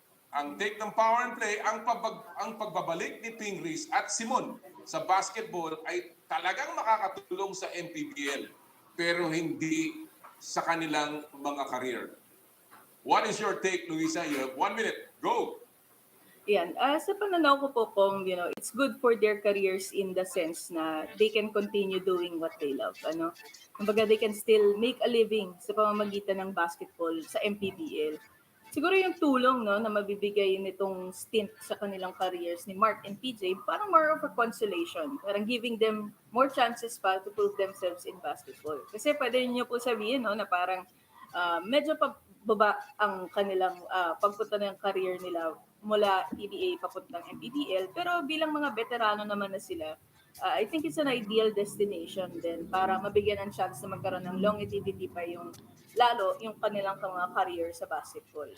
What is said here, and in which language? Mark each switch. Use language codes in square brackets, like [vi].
[tl] Ang take ng Power and Play, ang pagbabalik ni Pingris at Simon sa basketball ay talagang makakatulong sa MPBL. Pero hindi sa kanilang mga career. [en] What is your take, Luisa? You have 1 minute. Go! [tl] Yan. Sa pananaw ko po, [en] it's good for their careers in the sense na they can continue doing what they love. Kumbaga, they can still make a living [tl] sa pamamagitan ng basketball sa MPBL. Siguro yung tulong na mabibigay nitong stint sa kanilang careers ni Mark and PJ, parang more of a consolation. Parang [en] giving them more chances pa to prove themselves in basketball. [tl] Kasi pwede niyo po sabihin na parang medyo pababa ang kanilang pagpunta ng career nila mula PBA papuntang MPBL. Pero bilang mga veterano naman na sila, [en] I think it's an ideal destination [tl] din para mabigyan ng chance na magkaroon ng longevity pa lalo yung kanilang mga career sa basketball.